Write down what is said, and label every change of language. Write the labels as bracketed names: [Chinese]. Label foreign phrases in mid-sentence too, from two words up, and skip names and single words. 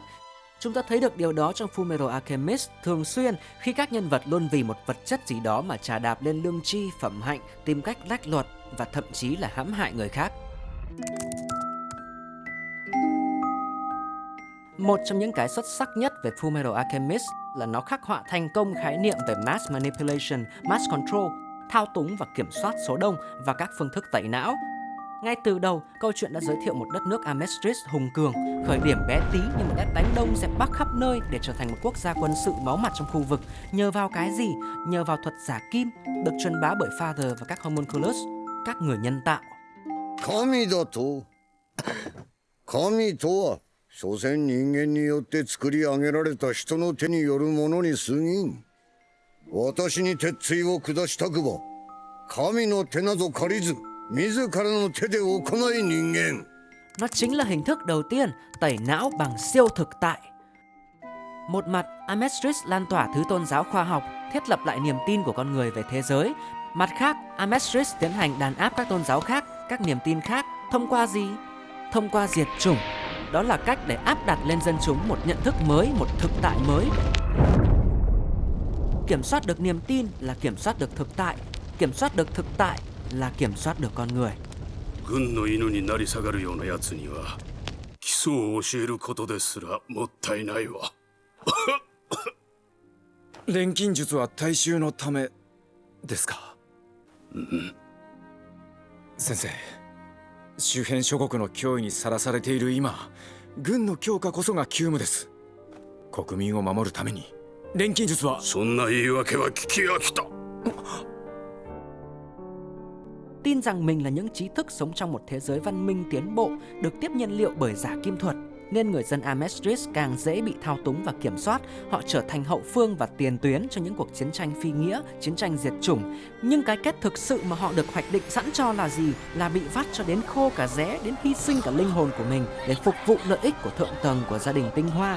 [Vietnamese] Chúng ta thấy được điều đó trong Fullmetal Alchemist thường xuyên khi các nhân vật luôn vì một vật chất gì đó mà chà đạp lên lương tri, phẩm hạnh, tìm cách lách luật và thậm chí là hãm hại người khác. Một trong những cái xuất sắc nhất về Fullmetal Alchemist là nó khắc họa thành công khái niệm về [English] mass manipulation, mass control, [Vietnamese] thao túng và kiểm soát số đông và các phương thức tẩy não. Ngay từ đầu, câu chuyện đã giới thiệu một đất nước Amestris hùng cường, khởi điểm bé tí nhưng mà đã đánh đông dẹp bắc khắp nơi để trở thành một quốc gia quân sự máu mặt trong khu vực. Nhờ vào cái gì? Nhờ vào thuật giả kim, được truyền bá bởi Father và các homunculus, các người nhân tạo. [Japanese] 神とは所詮人間によって作り上げられた人の手によるものに過ぎん。私に鉄槌を下したくば神の手など借りず自らの手で行い人間. [Vietnamese] Nó chính là hình thức đầu tiên tẩy não bằng siêu thực tại. Một mặt, Amestris lan tỏa thứ tôn giáo khoa học, thiết lập lại niềm tin của con người về thế giới. Mặt khác, Amestris tiến hành đàn áp các tôn giáo khác, các niềm tin khác. Thông qua gì? Thông qua diệt chủng. Đó là cách để áp đặt lên dân chúng một nhận thức mới, một thực tại mới. Kiểm soát được niềm tin là kiểm soát được thực tại. Kiểm soát được thực tại là kiểm soát được con người. [Japanese] 軍の犬になり下がるようなやつには基礎を教えることですらもったいないわ。錬金術は大衆のためですか。先生、周辺諸国の脅威にさらされている今、軍の強化こそが急務です。国民を守るために錬金術は。そんな言い訳は聞き飽きた。 [Vietnamese] Tin rằng mình là những trí thức sống trong một thế giới văn minh tiến bộ, được tiếp nhiên liệu bởi giả kim thuật, nên người dân Amestris càng dễ bị thao túng và kiểm soát. Họ trở thành hậu phương và tiền tuyến cho những cuộc chiến tranh phi nghĩa, chiến tranh diệt chủng. Nhưng cái kết thực sự mà họ được hoạch định sẵn cho là gì? Là bị vắt cho đến khô cả rẽ, đến hy sinh cả linh hồn của mình để phục vụ lợi ích của thượng tầng của gia đình Tinh Hoa.